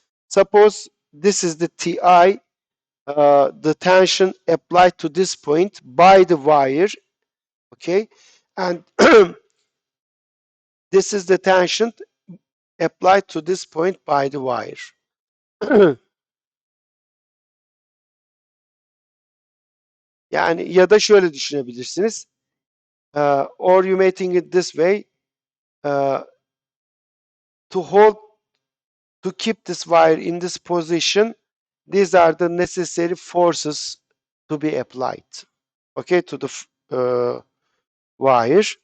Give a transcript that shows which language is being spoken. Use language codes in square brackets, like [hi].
[en] Suppose this is the Ti, the tension applied to this point by the wire, okay? And this is the tension applied to this point by the wire. [tr] Yani ya da şöyle düşünebilirsiniz. [en] Or you may think it this way. To hold, to keep this wire in this position, these are the necessary forces to be applied, okay, to the wire.